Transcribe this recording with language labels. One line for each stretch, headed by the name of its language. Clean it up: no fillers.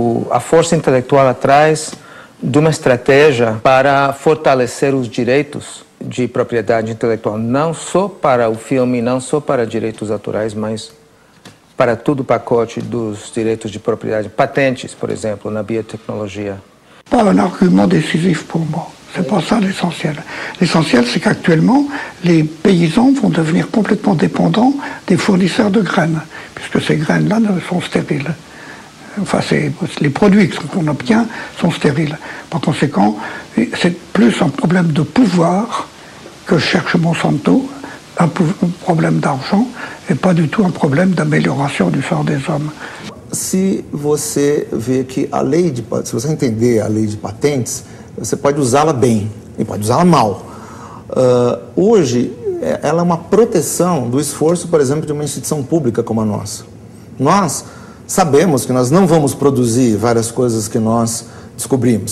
Portuguese: a força intelectual atrás de uma estratégia para fortalecer os direitos de propriedade intelectual, não só para o filme, não só para direitos autorais, mas para todo o pacote dos direitos de propriedade, patentes, por exemplo, na biotecnologia.
French: Pas un argument décisif pour moi. C'est pas ça l'essentiel. L'essentiel, c'est qu'actuellement, les paysans vont devenir complètement dépendants des fournisseurs de graines, puisque ces graines-là sont stériles. Enfin, les produits qu'on obtient sont stériles. Par conséquent, c'est plus un problème de pouvoir que cherche Monsanto, un problème d'argent, et pas du tout un problème d'amélioration du sort des hommes.
Portuguese: Se você vê que se você entender a lei de patentes, você pode usá-la bem e pode usá-la mal. Hoje, ela é uma proteção do esforço, por exemplo, de uma instituição pública como a nossa. Nós sabemos que nós não vamos produzir várias coisas que nós descobrimos.